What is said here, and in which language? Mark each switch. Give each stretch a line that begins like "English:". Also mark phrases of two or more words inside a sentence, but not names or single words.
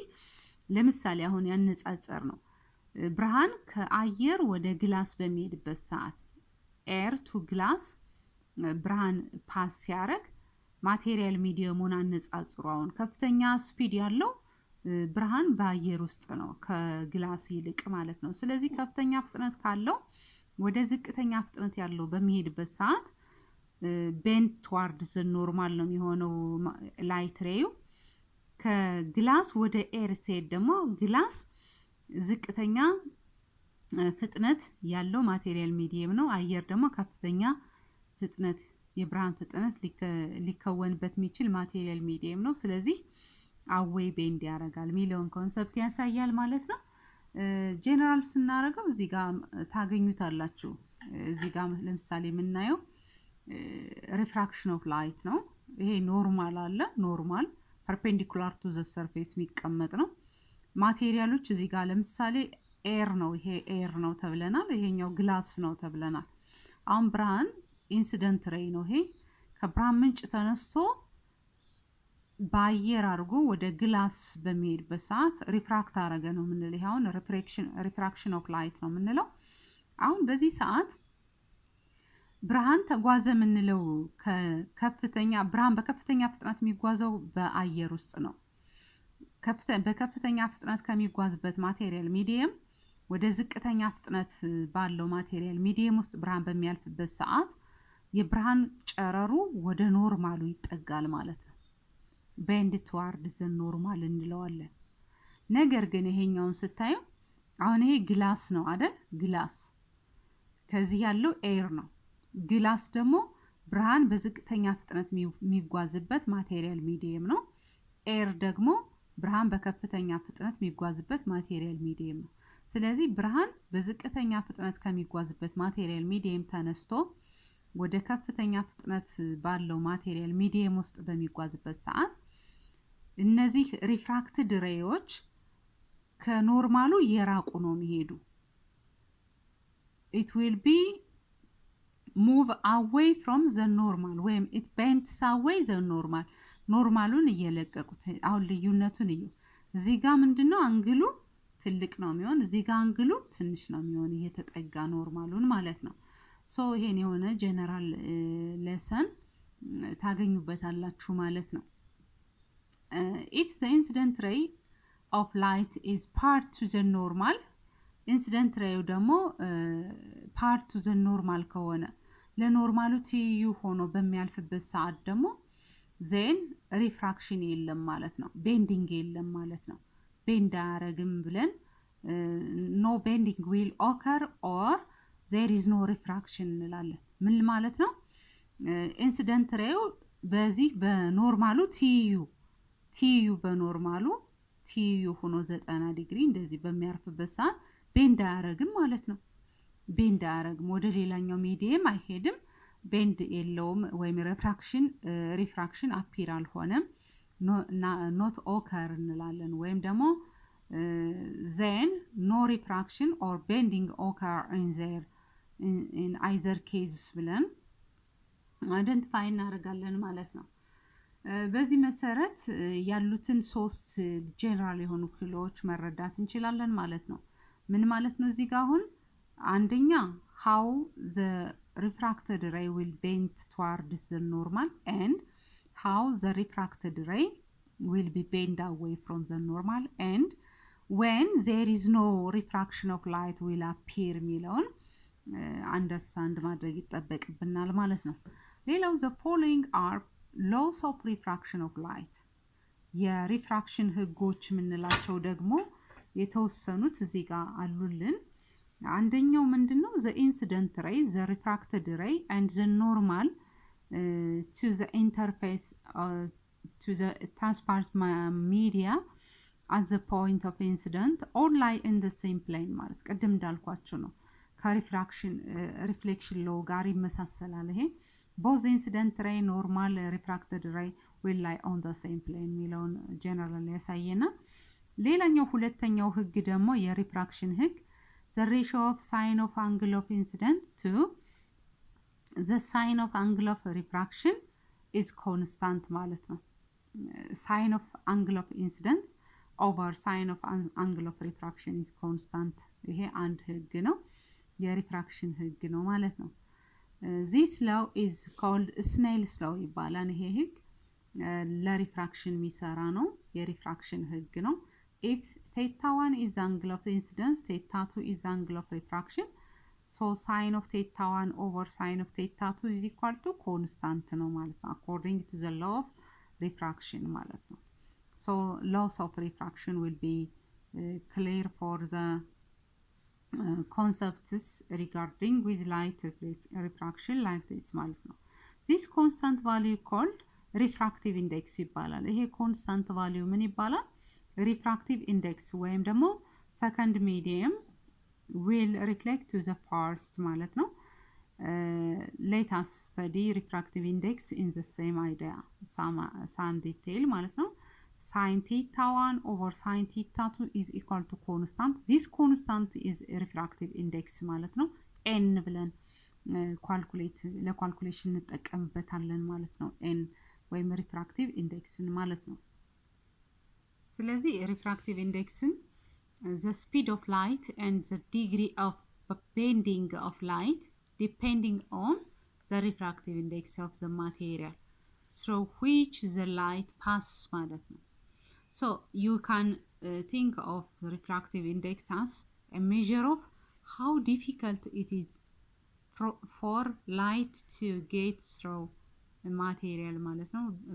Amharic: ለምሳሌ አሁን ያነጻጸር ነው ብርሃን ከአየር ወደ ግላስ በሚሄድበት ሰዓት
English: air to glass
Amharic: ብርሃን ፓስ ሲያደርግ
English: material mediumun
Amharic: አነጻጽሯውን ከፍተኛ ስፒድ ያለው ብርሃን በአየር ውስጥ ነው ከግላስ ይልቅ ማለት ነው ስለዚህ ከፍተኛ ፍጥነት ካለው ወደ ዝቅተኛ ፍጥነት ያለው በሚሄድበት ሰዓት
English: bend towards the normal
Amharic: ነው የሚሆነው
English: light ray
Amharic: ከግላስ ወደ ኤር ሲሄድ ደግሞ ግላስ ዝቅተኛ ፍጥነት ያለው
English: material medium
Amharic: ነው አየር ደግሞ ከፍተኛ ፍጥነት የብርሃን ፍጥነት ሊከወንበት የሚችል
English: material medium
Amharic: ነው ስለዚህ
English: away bend
Amharic: ያደርጋል
English: million concept
Amharic: ያሳያል ማለት ነው ጀነራል ስናረጋው እዚህ ጋር ታገኙታላችሁ እዚህ ጋር ለምሳሌ የምናየው
English: refraction of light
Amharic: ነው ይሄ ኖርማል አለ ኖርማል
English: perpendicular to the surface
Amharic: የሚቀመጥ ነው ማቴሪያሎች እዚህ ጋር ለምሳሌ ኤር ነው ይሄ ኤር ነው ተብለናል ይሄኛው ግላስ ነው ተብለናል አሁን ብርሃን
English: incident ray
Amharic: ነው ይሄ ከብርሃን ምንጭ ተነስቶ በአየር አድርጎ ወደ ግላስ በሚሄድበት ሰዓት ሪፍራክት አረገ ነው የምንለው አሁን
English: refraction of light
Amharic: ነው የምንለው አሁን በዚህ ሰዓት ብርሃን ተጓዘ የምንለው ከከፍተኛ ብርሃን በከፍተኛ ፍጥነት የሚጓዘው በአየር ውስጥ ነው በከፍተኛ ፍጥነት ከሚጓዝበት
English: material medium
Amharic: ወደ ዝቅተኛ ፍጥነት ባለው
English: material medium
Amharic: ውስጥ ብርሃን በሚያልፍበት ሰዓት የብርሃን ጨረሩ ወደ ኖርማሉ ይጠጋል ማለት ነው
English: bend towards the normal
Amharic: እንለዋለን ነገር ግን ይሄኛውን ስታዩ አሁን ይሄ ግላስ ነው አይደል ግላስ ከዚህ ያለው ኤር ነው ግላስ ደግሞ ብርሃን በዝቅተኛ ፍጥነት የሚጓዝበት
English: material medium
Amharic: ነው ኤር ደግሞ ብርሃን በከፍተኛ ፍጥነት የሚጓዝበት
English: material medium
Amharic: ነው ስለዚህ ብርሃን በዝቅተኛ ፍጥነት ከሚጓዝበት
English: material medium
Amharic: ተነስቶ ወደ ከፍተኛ ፍጥነት ባለው
English: material medium
Amharic: ውስጥ በሚጓዝበት ሰዓት እነዚህ ሪፍራክትድ ሬዮች ከኖርማሉ የራቁ ነው የሚሄዱ
English: it will be move away from the normal when it bends away the normal
Amharic: ኖርማሉን እየለቀቁት አሁን ልዩነቱን እዩ እዚህ ጋር ምንድነው አንግሉ ትልቅ ነው የሚሆን እዚህ ጋር አንግሉ ትንሽ ነው የሚሆን እየተጠጋ ኖርማሉን ማለት ነው ሶ ይሄን የሆነ
English: general lesson
Amharic: ታገኙበታላችሁ ማለት ነው
English: if the incident ray of light is part to the normal incident ray
Amharic: ደግሞ
English: part to the normal
Amharic: ከሆነ ለኖርማሉ ትይዩ ሆኖ በሚያልፍበት ሰዓት ደግሞ
English: then refraction
Amharic: የለም ማለት ነው bending የለም ማለት ነው bend አያረግም ብለን
English: no bending will occur or there is no refraction
Amharic: እንላለን ምን ማለት ነው
English: incident ray
Amharic: በዚህ በኖርማሉ ትይዩ በኖርማሉ ትይዩ ሆኖ 90 ዲግሪ እንደዚህ በሚያርፍበት ሰዓት bend አያረግም ማለት ነው bend አያረግም ወደ ሌላኛው ሚዲየም አይሄድም bend የለውም ወይም
English: refraction appear
Amharic: አልሆነም
English: not occur
Amharic: እንላለን ወይም ደግሞ
English: then no refraction or bending occur in either case
Amharic: ብለን identify እናደርጋለን ማለት ነው በዚህ መሰረት ያሉትን ሶስት ጀነራል የሆኑ ክፍሎች መረዳት እንችላለን ማለት ነው ምን ማለት ነው እዚህ ጋር አሁን አንደኛ
English: how the refracted ray will bend towards the normal and how the refracted ray will be bent away from the normal and when there is no refraction of light will appear
Amharic: የሚለውን understand ማድረግ ይጠበቅብናል ማለት ነው ሌላው
English: the following are laws of refraction of light
Amharic: የሪፍራክሽን ህጎች ምንላቸው ደግሞ የተወሰኑት እዚህ ጋር አሉልን አንደኛው ምንድነው the
English: incident ray the refracted ray and the normal to the interface to the transparent media at the point of incident all lie in the same plane
Amharic: ማለት ቀደም እንዳልኳችሁ ነው ከሪፍራክሽን
English: reflection law
Amharic: ጋር ይመሳሰላል ይሄ
English: both incident ray normal refracted ray will lie on the same plane
Amharic: ሚለውን ጀነራል ያሳየና ሌላኛው ሁለተኛው ህግ ደግሞ የሪፍራክሽን ህግ
English: the ratio of sine of angle of incident to the sine of angle of refraction is constant
Amharic: ማለት ነው
English: sine of angle of incident over sine of angle of refraction is constant ይሄ
Amharic: አንድ ህግ ነው የሪፍራክሽን ህግ ነው ማለት ነው
English: this law is called Snell's law
Amharic: ይባላል ይሄ ህግ ለሪፍራክሽን የሚሰራ ነው የሪፍራክሽን ህግ ነው
English: if theta 1 is the angle of incidence theta 2 is the angle of refraction so sine of theta 1 over sine of theta 2 is equal to constant
Amharic: ነው ማለት ነው
English: according to the law of refraction
Amharic: ማለት ነው
English: so laws of refraction will be clear for the concepts regarding with light refraction like this
Amharic: ማለት ነው
English: this constant value called refractive index
Amharic: ይባላል ይሄ
English: constant value
Amharic: ምን ይባላል
English: refractive index
Amharic: ወይም ደግሞ
English: second medium will reflect to the first
Amharic: ማለት ነው
English: let us study refractive index in the same idea some detail
Amharic: ማለት ነው
English: sin theta 1 over sin theta 2 is equal to constant this constant is refractive index
Amharic: ማለት ነው
English: n ብለን calculate
Amharic: ለcalculation እንጠቀምበታለን ማለት ነው
English: n ወይም refractive index
Amharic: ማለት ነው
English: ስለዚህ refractive index the speed of light and the degree of bending of light depending on the refractive index of the material through which the light passes
Amharic: ማለት ነው
English: so you can think of the refractive index as a measure of how difficult it is for light to get through a material
Amharic: ማለት ነው